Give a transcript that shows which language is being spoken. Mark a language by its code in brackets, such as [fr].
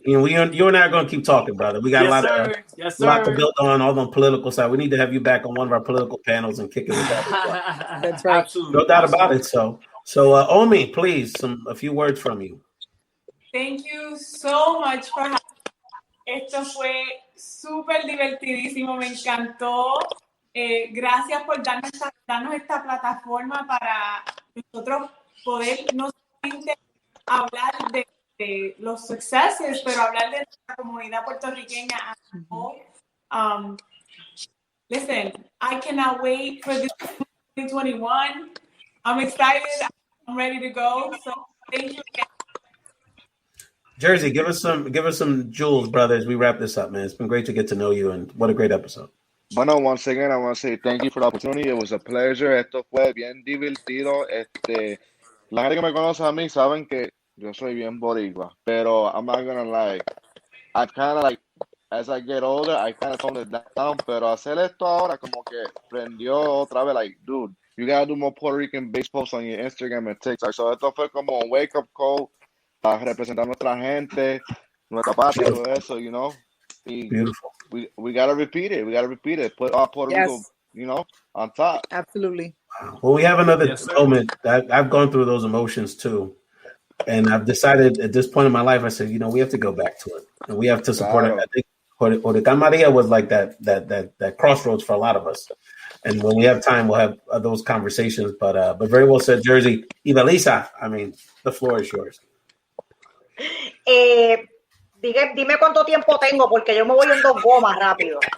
[en] You and I are going to keep talking, brother. We got a lot to build on the political side. We need to have you back on one of our political panels and kick it with that. That's right. Absolutely. No doubt about it. So Omi, please, a few words from you. Thank you so much for having me. [es] Esto fue súper divertidísimo, me encantó. Gracias por darnos esta plataforma para nosotros poder no solamente hablar de los sucesos, pero hablar de nuestra comunidad puertorriqueña [en] as a whole. Listen, I cannot wait for this 2021. I'm excited. I'm ready to go. So thank you again. Jersey, give us some jewels, brother, as we wrap this up, man. It's been great to get to know you, and what a great episode. Bueno, once again, I want to say thank you for the opportunity. It was a pleasure. [es] Esto fue bien divertido. La gente que me conoce a mí saben que yo soy bien boricua, pero [en] I'm not gonna lie. I kind of as I get older, I kind of tone it down, [es] pero hacer esto ahora como que prendió otra vez, [en] dude, you gotta do more Puerto Rican-based posts on your Instagram and TikTok. [es] So esto fue como un wake-up call para representar a nuestra gente, nuestra patria, todo eso, [en] Beautiful. We gotta repeat it. We gotta repeat it. Put our Puerto Rico, on top. Absolutely. Well, we have another moment. I've gone through those emotions too, and I've decided at this point in my life, I said, we have to go back to it, and we have to support it. I think Huracán Maria was like that crossroads for a lot of us. And when we have time, we'll have those conversations. But very well said, Jersey. Ivelisa, I mean, the floor is yours. [es] Dime cuánto tiempo tengo, porque yo me voy en 2 gomas rápido.